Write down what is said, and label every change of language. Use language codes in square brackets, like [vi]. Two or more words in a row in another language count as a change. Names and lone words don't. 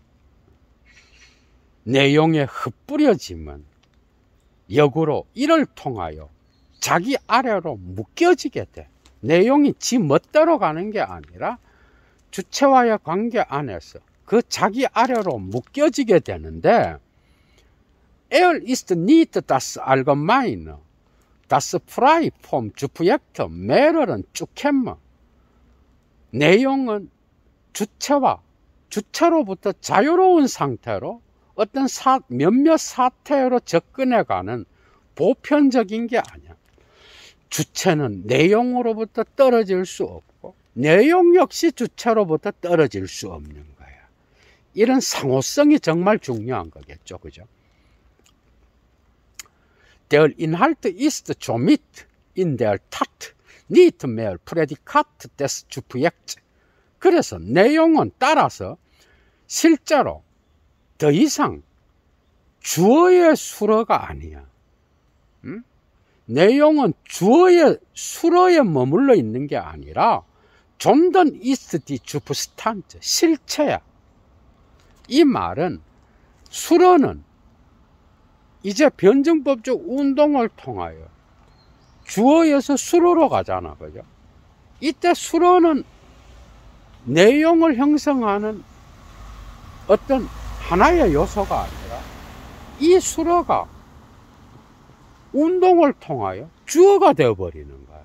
[ko] 내용의 흩뿌려짐은 역으로 이를 통하여 자기 아래로 묶여지게 돼. 내용이 지 멋대로 가는 게 아니라 주체와의 관계 안에서 그 자기 아래로 묶여지게 되는데 [de] ist nicht das Allgemeine, das frei vom Subjekt mehreren zu kämmen. [ko] 내용은 주체로부터 자유로운 상태로 어떤 몇몇 사태로 접근해가는 보편적인 게 아니야. 주체는 내용으로부터 떨어질 수 없고 내용 역시 주체로부터 떨어질 수 없는 거야. 이런 상호성이 정말 중요한 거겠죠. 그죠? [de] Der Inhalt ist somit in der Tat nicht mehr Prädikat des Subjekts. [ko] 그래서 내용은 따라서 실제로 더 이상 주어의 수어가 아니야. 내용은 주어의 수어에 머물러 있는 게 아니라 [de] sondern ist die Substanz, [ko] 실체야. 이 말은 수어는 이제 변증법적 운동을 통하여 주어에서 수어로 가잖아, 그죠? 이때 수어는 내용을 형성하는 어떤 하나의 요소가 아니라 이 수어가 운동을 통하여 주어가 되어버리는 거야.